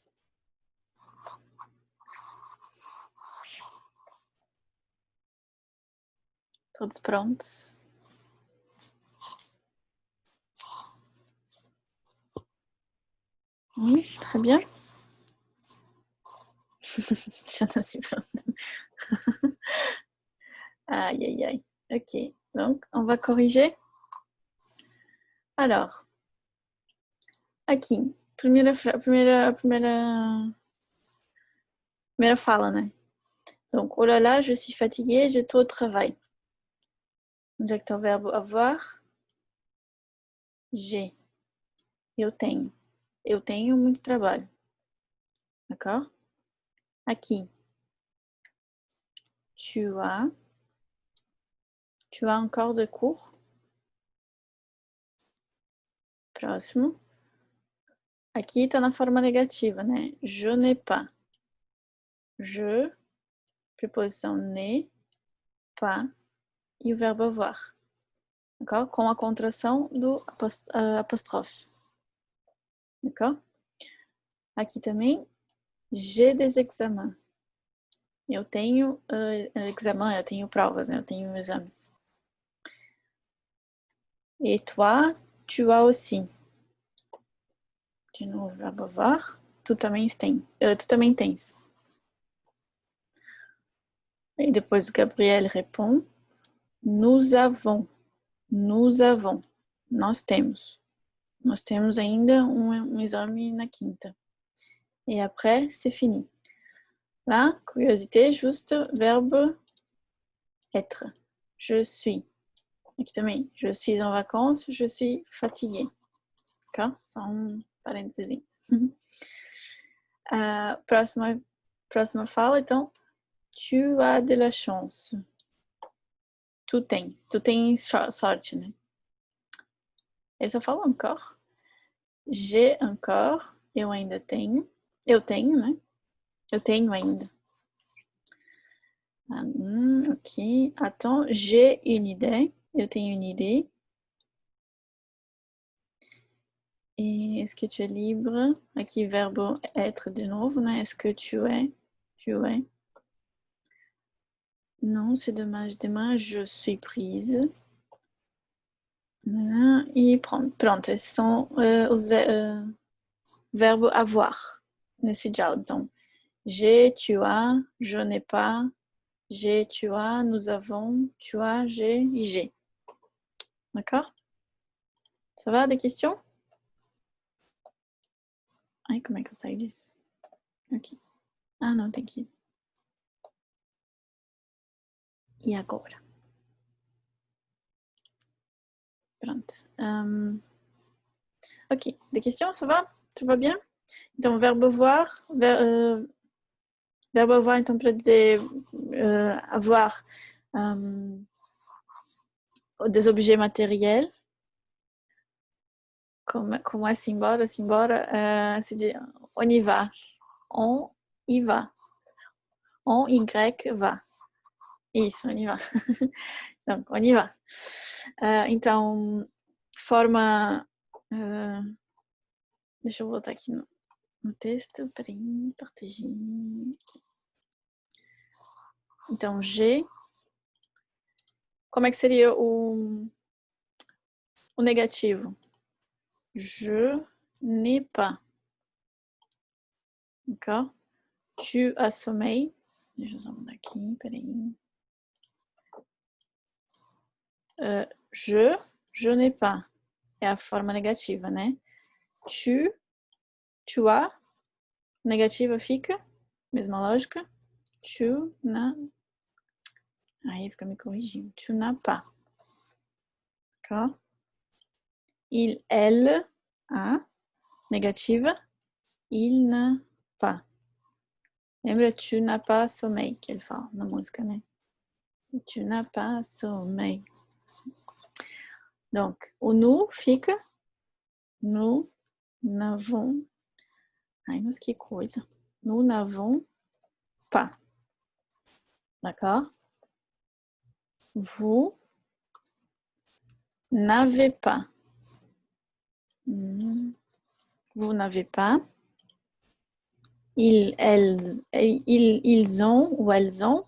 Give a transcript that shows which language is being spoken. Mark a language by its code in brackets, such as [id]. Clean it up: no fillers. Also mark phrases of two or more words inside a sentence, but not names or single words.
[pt] Todos prontos? [fr] Oui, très bien. Je suis pronte. Aïe, aïe, aïe. Ok, donc on va corriger. Alors, [pt] aqui, primeira fala, né? [fr] Donc, oh là là, je suis fatiguée, j'ai trop de travail. [pt] Onde é que está o verbo avoir? [fr] J'ai. [pt] Eu tenho. Eu tenho muito trabalho. D'accord? Aqui. [fr] Tu as encore de cours? [pt] Próximo. Aqui está na forma negativa, né? [fr] Je n'ai pas. Je, preposição n'ai, pas, [pt] e o verbo avoir. D'accord? Com a contração do apóstrofe. D'accord? Aqui também, [fr] j'ai des examens. [pt] Eu tenho examen, eu tenho provas, né? Eu tenho exames. [fr] Et toi, tu as aussi. [pt] De novo, verbo avoir. Tu também tens. E depois o Gabriel répond. [fr] Nous avons. [pt] Nós temos. Nós temos ainda um exame na quinta. [fr] Et après, c'est fini. Là, curiosité, juste verbe être. Je suis. [pt] Aqui também. [fr] Je suis en vacances, je suis fatiguée. D'accord? [pt] Só parênteses. Próxima fala, então. [fr] Tu as de la chance. [pt] Tu tens sorte, né? Ele só fala encore. [fr] J'ai encore. [pt] Eu ainda tenho. Eu tenho, né? Eu tenho ainda. [fr] Ok. Attends, j'ai une idée. [pt] Eu tenho [fr] une idée. Et est-ce que tu es libre? [pt] Aqui, verbo être de novo, né? [fr] Est-ce que tu es? Tu es. Non, c'est dommage. Demain, je suis prise. [pt] E pronto, esses são os verbos avoir nesse diálogo. Então, [fr] j'ai, tu as, je n'ai pas, j'ai, tu as, nous avons, tu as, j'ai e j'ai. D'accord? Ça va, des questions? [pt] Ai, como é que eu saio disso? Aqui. Ah, não, tem que ir. E agora? Pronto. [fr] Ok. Des questions, ça va? Tout va bien? Então, verbe avoir. Verbe avoir, [pt] então, para dizer [fr] avoir des objets matériels. [pt] Como é simbora? Simbora se diz [fr] on y va. On y va. On y va. Isso, on y va. Donc, on y va. [pt] Então, forma... deixa eu voltar aqui no texto. Peraí, partager. Então, G. Como é que seria o negativo? [fr] Je n'ai pas. D'accord? Tu as sommeil. [pt] Deixa eu só mudar aqui, peraí. [fr] Je n'ai pas. [pt] É a forma negativa, né? [fr] Tu as. [pt] Negativa fica. Mesma lógica. [fr] Tu n'as. [pt] Aí fica me corrigindo. [fr] Tu n'as pas. D'accord? Il, elle, a. Negativa. Il n'a pas. Lembra? Tu n'as pas sommeil, [pt] que ele fala na música, né? [fr] Tu n'as pas sommeil. Donc, o nous fica. Nous n'avons. Ai, [pt] mas que coisa. [fr] Nous n'avons pas. D'accord? Vous n'avez pas. Vous n'avez pas. Ils ont ou elles ont.